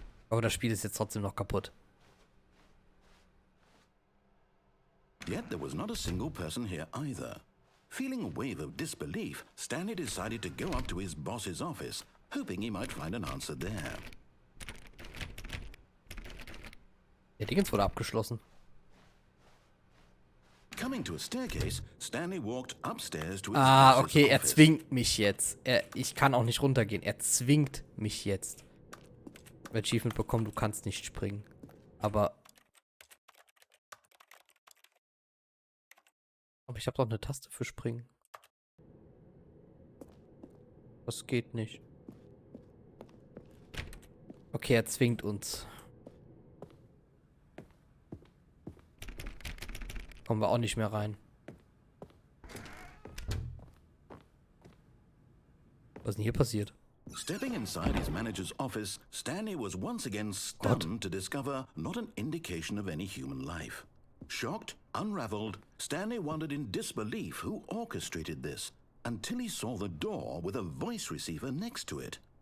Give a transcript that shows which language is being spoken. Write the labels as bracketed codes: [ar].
[de] Aber das Spiel ist jetzt trotzdem noch kaputt. [en] Yet there was not a single person here either. Feeling a wave of disbelief, Stanley decided to go up to his boss's office, hoping he might find an answer there. [de] Der Dingens wurde abgeschlossen. [en] Coming to a staircase, Stanley walked upstairs to his boss's okay, er office. [de] zwingt mich jetzt. Ich kann auch nicht runtergehen. Er zwingt mich jetzt. Achievement bekommen, du kannst nicht springen. Aber ich habe doch eine Taste für springen. Das geht nicht. Okay, er zwingt uns. Kommen wir auch nicht mehr rein. Was ist denn hier passiert? [en] Stepping inside his manager's office, Stanley was once again stunned to discover not an indication of any human life. Shocked, unraveled, Stanley wondered in disbelief who orchestrated this, until he saw the door with a voice receiver next to it.